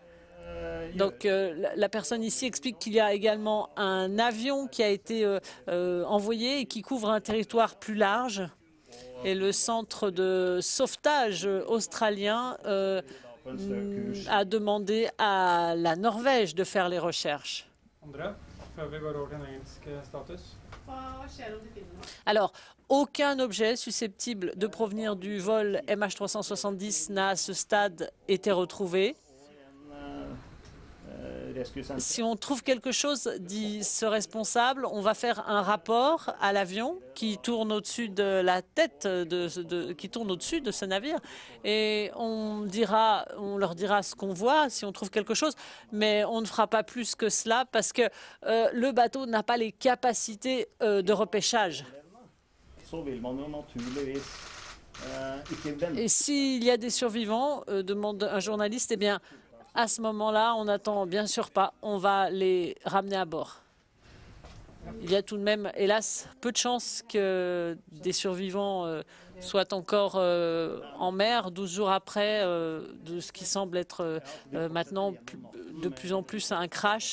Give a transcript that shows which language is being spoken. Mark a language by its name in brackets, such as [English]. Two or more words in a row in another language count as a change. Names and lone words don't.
[French] Donc la personne ici explique qu'il y a également un avion qui a été envoyé et qui couvre un territoire plus large. Et le centre de sauvetage australien a demandé à la Norvège de faire les recherches. [Norwegian] Andre, før vi går over til en engelsk status. [French] Alors, aucun objet susceptible de provenir du vol MH370 n'a à ce stade été retrouvé. Rescue Center. Si on trouve quelque chose, dit ce responsable, on va faire un rapport à l'avion qui tourne au-dessus de la tête, qui tourne au-dessus de ce navire, et on leur dira ce qu'on voit, si on trouve quelque chose, mais on ne fera pas plus que cela parce que le bateau n'a pas les capacités de repêchage. [Norwegian] Så vil man jo naturligvis ikke vente. [French] Et s'il y a des survivants, demande un journaliste, eh bien, à ce moment-là, on n'attend bien sûr pas, on va les ramener à bord. Il y a tout de même, hélas, peu de chances que des survivants soient encore en mer 12 jours après de ce qui semble être maintenant de plus en plus un crash.